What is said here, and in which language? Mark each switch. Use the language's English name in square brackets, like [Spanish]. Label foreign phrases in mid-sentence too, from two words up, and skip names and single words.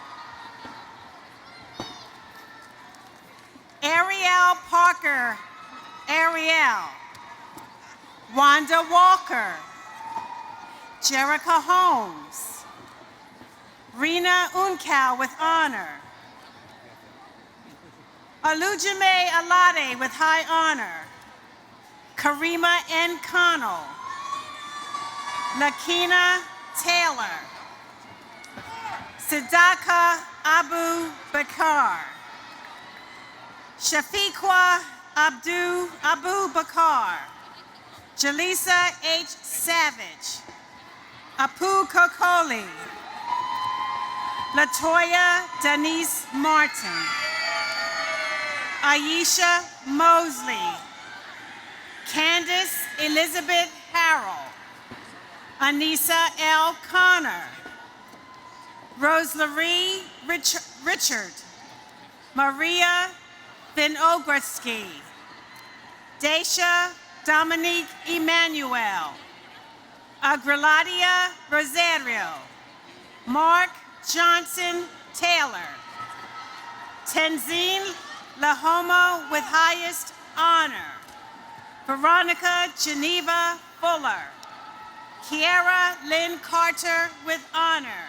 [English] Ariel Parker, Ariel. Wanda Walker. Jerica Holmes. Rena Uncal with honor. Alujime Alade with high honor. Karima N. Connell. Lakina Taylor. Sadaka Abu Bakar. Shafiqua Abu Bakar. Jaleesa H. Savage. Apu Kokoli. Latoya Denise Martin. Aisha Mosley. Candace Elizabeth Harrell. Anissa L. Connor. Rosemary Richard. Maria Vinogredsky. Daisha Dominique Emmanuel. Agreladia Rosario. Mark Johnson Taylor. Tenzin Lahomo with highest honor. Veronica Geneva Fuller. Kiara Lynn Carter with honor.